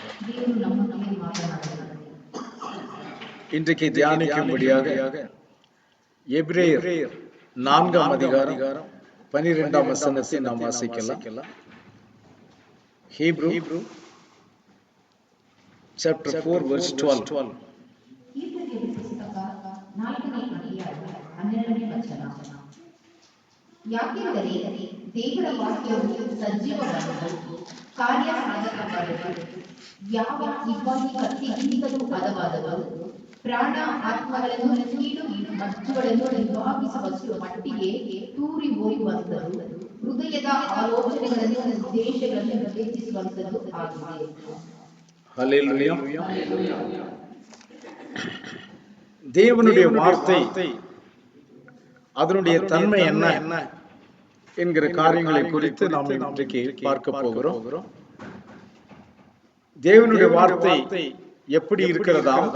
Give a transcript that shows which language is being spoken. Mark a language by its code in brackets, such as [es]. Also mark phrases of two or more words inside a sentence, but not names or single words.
[ta] இன்றைக்கு தியானிக்கும்படியாக எபிரேயர் 4ஆம் அதிகாரம் 12ஆம் வசனத்தை நாம் வாசிக்கலாம். [en] ஹீப்ரூ Chapter 4 verse 12. [kn] ಯಾಕೆಂದರೆ ದೇವರ ವಾಕ್ಯವು ಸಜೀವವಾದದ್ದು, ಕಾರ್ಯಸಾಧಕವಾದದ್ದು, ಯಾವ ಇಬ್ಬನಿ ಕತ್ತಿಗಿಂತಲೂ ಹದವಾದದ್ದು, ಪ್ರಾಣ ಆತ್ಮಗಳನ್ನು ಕೀಡು ಮಜ್ಜುಗಳನ್ನು ವಿಭಾಗಿಸುವಷ್ಟು ಮಟ್ಟಿಗೆ ತೂರಿ ಹೋಗುವಂಥದ್ದು, ಹೃದಯದ ಆಲೋಚನೆಗಳನ್ನು ಉದ್ದೇಶಗಳನ್ನು ವಿವೇಚಿಸುವಂಥದ್ದು ಆಗಿದೆ. [ta] ஹல்லேலூயா. தேவனுடைய வார்த்தை அதனுடைய தன்மை என்ன என்கிற காரியங்களை குறித்து நாம் இன்றைக்கு பார்க்க போகிறோம். தேவனுடைய வார்த்தை எப்படி இருக்கிறதா?